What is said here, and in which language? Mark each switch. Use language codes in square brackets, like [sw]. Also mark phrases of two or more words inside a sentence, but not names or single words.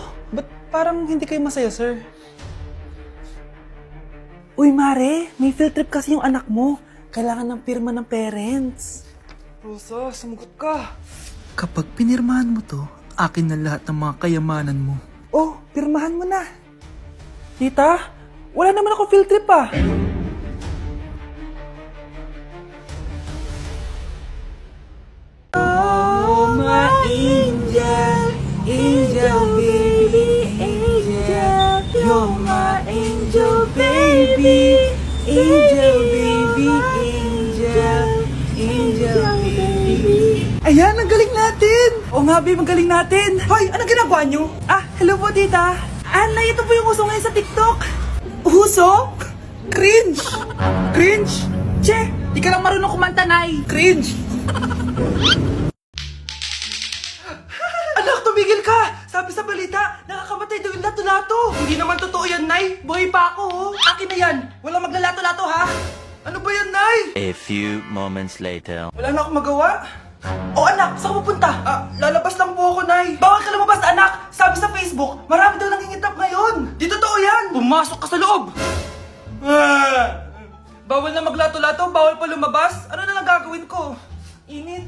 [tl] Ba't parang hindi kayo masaya, sir? Uy, Mare, may [en] field trip [tl] kasi yung anak mo. Kailangan ng pirma ng parents. Rosa, sumagot ka. Kapag pinirmahan mo to, akin na lahat ng mga kayamanan mo. Oh, pirmahan mo na. Tita, wala naman ako [en] field trip [tl] ah. [en] Oh, my angel, angel baby, angel. You're my angel baby, angel baby, angel, angel baby. [tl] Ayan, ang galing natin! Oo nga, babe, ang galing natin! Hoy, anong ginagawa nyo? Ah, hello po, tita! Anay, ito po yung uso ngayon sa TikTok! Uso? Cringe! Cringe? Che, di ka lang marunong kumanta, Nay! Cringe! Anak, tumigil ka! Sabi sa balita, nakakamatay daw yung lato-lato! Hindi naman totoo yan, Nay! Buhay pa ako, oh! Akin na yan! Walang maglalato-lato, ha? Ano ba yan, Nay? [en] A few moments later. [tl] Wala na akong magawa. Oh anak, saan ka pupunta? Lalabas lang po ako, Nay. Bawal ka lumabas, anak. Sabi sa Facebook, marami daw nangingitap ngayon. Di totoo yan. Pumasok ka sa loob. Bawal na maglato-lato, bawal pa lumabas. Ano na lang gagawin ko? Init.